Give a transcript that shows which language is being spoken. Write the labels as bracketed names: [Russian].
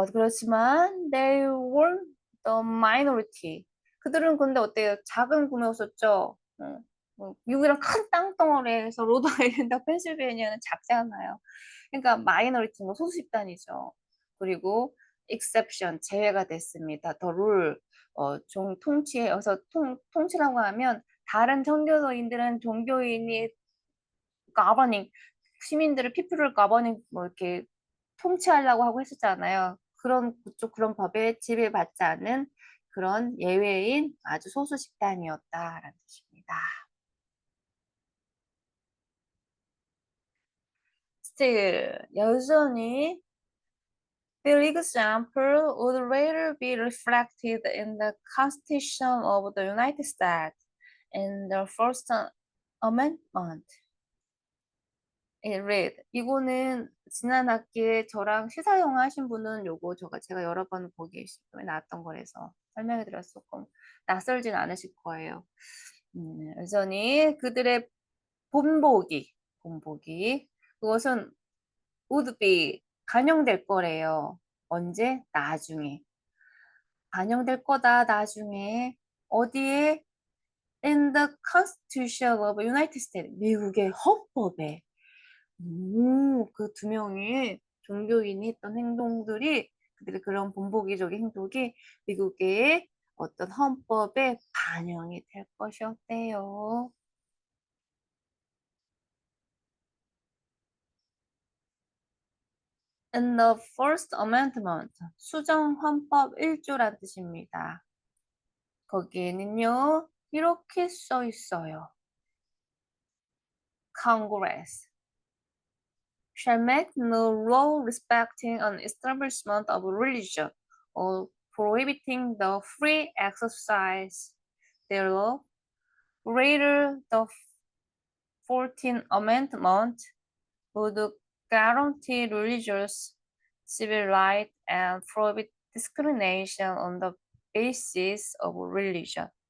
[English] 그렇지만 they were the minority. [Korean] 그들은 근데 어때요? 작은 구매였었죠. 미국이랑 큰 땅덩어리에서 로드아일랜드와 펜실베니아는 작잖아요. 그러니까 마이너리티 뭐 소수 집단이죠. 그리고 exception 제외가 됐습니다. [English] The rule [Korean] 종 통치에 여기서 통치라고 하면 다른 종교인들은 종교인이 governing 시민들을 people을 governing 뭐 이렇게 통치하려고 하고 했었잖아요. 그런 법에 지배받지 않은 그런 예외인 아주 소수 집단이었다라는 뜻입니다. [English] Still, 여전히 the example would later be reflected in the Constitution of the United States in the First Amendment. It read. [Korean] 이거는 지난 학기에 저랑 시사 영화 하신 분은 요거 제가 여러 번 보기 시험에 나왔던 거라서 설명해 드려서 조금 낯설진 않으실 거예요. 여전히 그들의 본보기 그것은 [English] would be [Korean] 반영될 거래요. 언제? 나중에. 반영될 거다, 나중에. 어디에? [English] In the Constitution of United States. [Korean] 미국의 헌법에. 그 두 명의 종교인이 했던 행동들이 그들의 그런 본보기적인 행동이 미국의 어떤 헌법에 반영이 될 것이었대요. [English] In the First Amendment, [Korean] 수정 헌법 1조란 뜻입니다. 거기에는요, 이렇게 써 있어요. [English] Congress shall make no law respecting an establishment of religion or prohibiting the free exercise thereof. Rather, the 14th Amendment would guarantee religious civil rights and prohibit discrimination on the basis of religion.